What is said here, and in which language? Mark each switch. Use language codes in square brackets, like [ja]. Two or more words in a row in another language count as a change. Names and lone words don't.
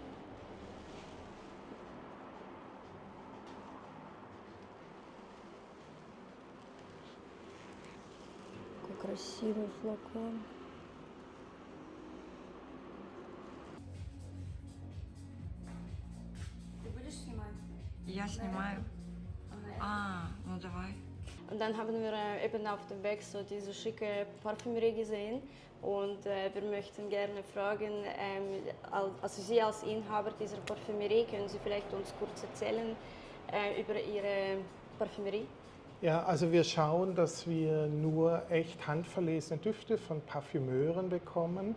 [ru] Какой красивый флакон. Ты будешь снимать? Я снимаю. Ну давай. [de] Und dann haben wir eben auf dem Weg so diese schicke Parfümerie gesehen und wir möchten gerne fragen, also Sie als Inhaber dieser Parfümerie, können Sie vielleicht uns kurz erzählen über Ihre Parfümerie? Ja, also wir schauen, dass wir nur echt handverlesene Düfte von Parfümeuren bekommen.